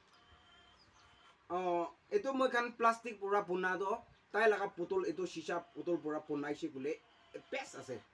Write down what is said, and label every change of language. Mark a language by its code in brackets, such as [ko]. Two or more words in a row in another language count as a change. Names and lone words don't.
[nag] itu moi kan plastic pura puna do tai laga bottle itu shisha bottle pura punai she gule best ase